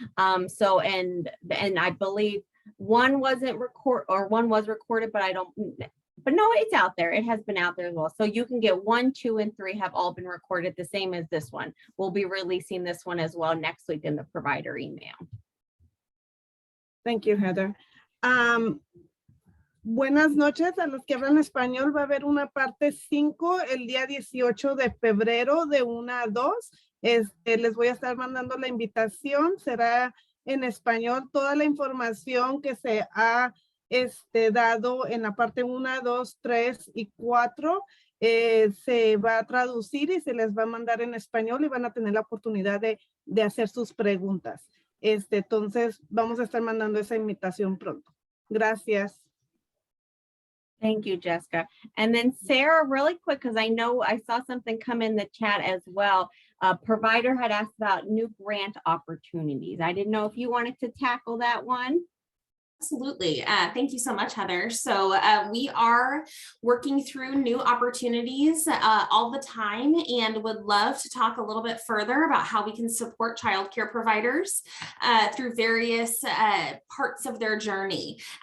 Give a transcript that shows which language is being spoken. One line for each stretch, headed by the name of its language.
English: And I believe one was recorded, but no, it's out there. It has been out there as well. So you can get 1, 2, and 3 have all been recorded, the same as this one. We'll be releasing this one as well next week in the provider email. Thank you, Heather.
Spanish: Buenas noches a los que hablan español. Va a haber una parte 5 el día 18 de febrero de 1 a 2. Les voy a estar mandando la invitación. Será en español. Toda la información que se ha dado en la parte 1, 2, 3 y 4 se va a traducir y se les va a mandar en español y van a tener la oportunidad de hacer sus preguntas. Entonces vamos a estar mandando esa invitación pronto. Gracias.
English: Thank you, Jessica. And then Sarah, really quick, because I know I saw something come in the chat as well. A provider had asked about new grant opportunities. I didn't know if you wanted to tackle that one. Absolutely. Thank you so much, Heather. So we are working through new opportunities all the time and would love to talk a little bit further about how we can support childcare providers through various parts of their journey.